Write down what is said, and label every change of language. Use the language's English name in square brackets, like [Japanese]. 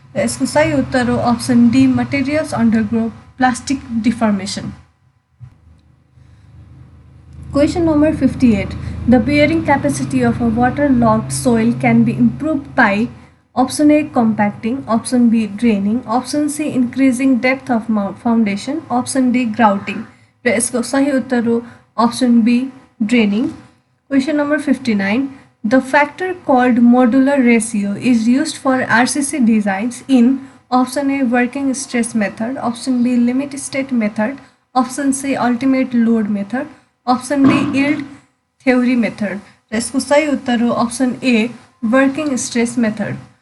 [Nepali] इसको सही उत्तर हो [English] option D, materials undergo plastic deformation. Question number 58. The bearing capacity of a waterlogged soil can be improved by option A, compacting. Option B, draining. Option C, increasing depth of foundation. Option D, grouting. [Nepali] र इसको सही उत्तर हो [English] option B, draining. Question number 59. The factor called modular ratio is used for RCC designs in Option A, working stress method. Option B, limit state method. Option C, ultimate load method. Option D, yield theory method. [Nepali] र यसको सही उत्तर हो [English] option A, working stress method.